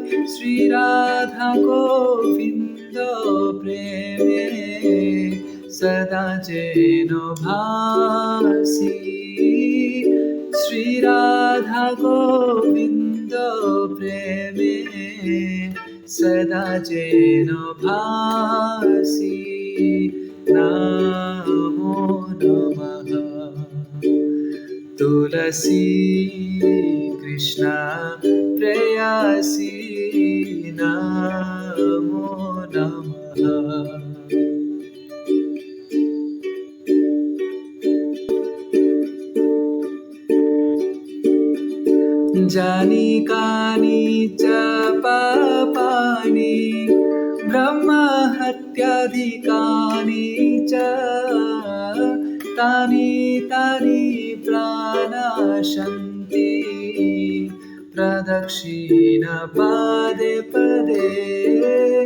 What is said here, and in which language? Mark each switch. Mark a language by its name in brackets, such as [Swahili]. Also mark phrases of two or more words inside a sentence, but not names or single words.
[Bangla] শ্রী রাধা গোবিন্দ প্রেমে সদা যেন ভাসি। শ্রী রাধা গোবিন্দ প্রেমে সদা যেন ভাসি [Sanskrit] নমো নমঃ। तुलसी कृष्ण प्रेयसी नमो नमः। जानी कानी च पापानि ब्रह्म हत्याधिकानि च तानि तानि प्राणाशन्ति प्रदक्षिण पदे पदे।